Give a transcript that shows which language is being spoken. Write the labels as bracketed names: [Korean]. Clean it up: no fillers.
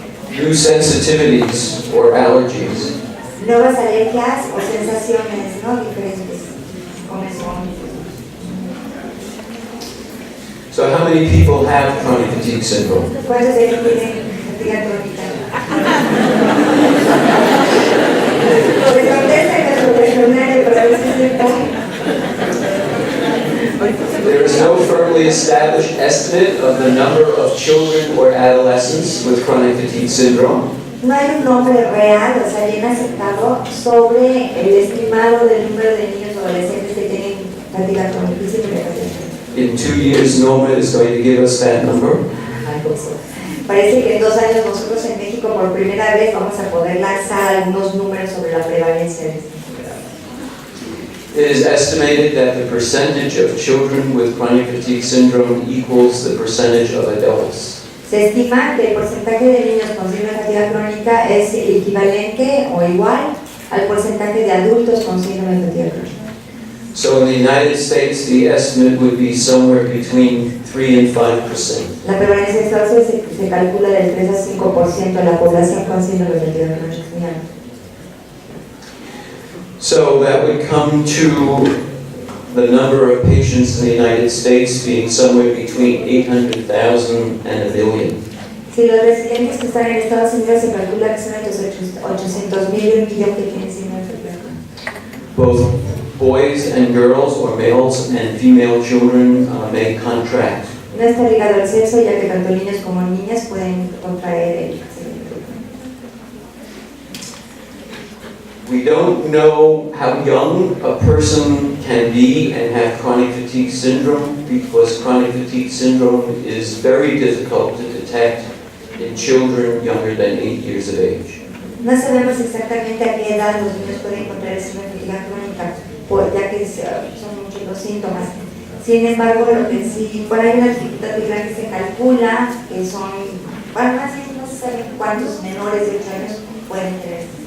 [English] new sensitivities or allergies. [Spanish] nuevas alergias o sensaciones, ¿no? Diferentes, comezón. [English] So how many people have chronic fatigue syndrome? [Spanish] ¿Cuántos de ellos tienen fatiga crónica? Pues contesta en nuestro cuestionario para ver si es cierto. [English] There is no firmly established estimate of the number of children or adolescents with chronic fatigue syndrome. [Spanish] No hay un nombre real, o sea, bien aceptado, sobre el estimado del número de niños o adolescentes que tienen fatiga crónica. [English] In 2 years, Norma is going to give us that number. [Spanish] Parece que en 2 años nosotros en México por primera vez vamos a poder lanzar algunos números sobre la prevalencia de esta enfermedad. [English] It is estimated that the percentage of children with chronic fatigue syndrome equals the percentage of adults. [Spanish] Se estima que el porcentaje de niños con síndrome de fatiga crónica es equivalente o igual al porcentaje de adultos con síndrome de fatiga crónica. [English] So in the United States, the estimate would be somewhere between 3 and 5%. [Spanish] La prevalencia de Estados Unidos se calcula del 3 a 5% de la población con síndrome de fatiga crónica. [English] So that would come to the number of patients in the United States being somewhere between 800,000 and 1 million. [Spanish] Si los residentes que están en Estados Unidos se calcula que son entre 800,000 y 1 millón que tienen síndrome de fatiga crónica. [English] Both boys and girls, or males and female children, may contract. [Spanish] No está ligado al sexo, ya que tanto niños como niñas pueden contraer el síndrome. [English] We don't know how young a person can be and have chronic fatigue syndrome because chronic fatigue syndrome is very difficult to detect in children younger than 8 years of age. [Spanish] No sabemos exactamente a qué edad los niños pueden contraer síndrome de fatiga crónica, ya que son muchos los síntomas. Sin embargo, lo que sí, por ahí una dificultad muy grande se calcula que son, bueno, más bien no se sabe cuántos menores de 8 años pueden tener.